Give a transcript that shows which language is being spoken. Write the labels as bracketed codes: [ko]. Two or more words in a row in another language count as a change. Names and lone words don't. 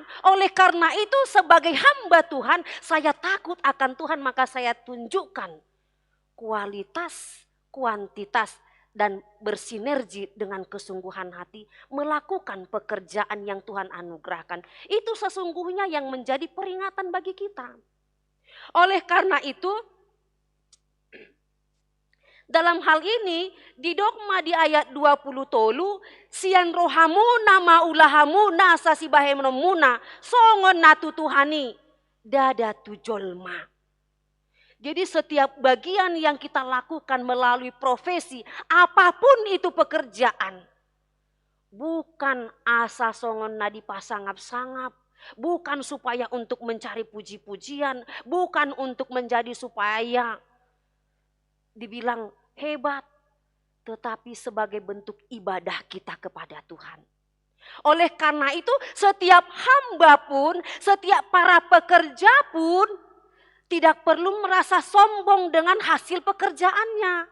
[id] Oleh karena itu sebagai hamba Tuhan, saya takut akan Tuhan, maka saya tunjukkan kualitas, kuantitas, dan bersinergi dengan kesungguhan hati melakukan pekerjaan yang Tuhan anugerahkan. Itu sesungguhnya yang menjadi peringatan bagi kita. Oleh karena itu, dalam hal ini di dogma di ayat 20 [bbc] tolu, sian rohamuna maulahamuna sasibahemnomuna songon natu Tuhani dada tujolma. [id] Jadi setiap bagian yang kita lakukan melalui profesi, apapun itu pekerjaan, bukan [bbc] asa songon nadi pasangap-sangap, [id] bukan supaya untuk mencari puji-pujian, bukan untuk menjadi supaya dibilang hebat, tetapi sebagai bentuk ibadah kita kepada Tuhan. Oleh karena itu setiap hamba pun, setiap para pekerja pun Tidak perlu merasa sombong dengan hasil pekerjaannya.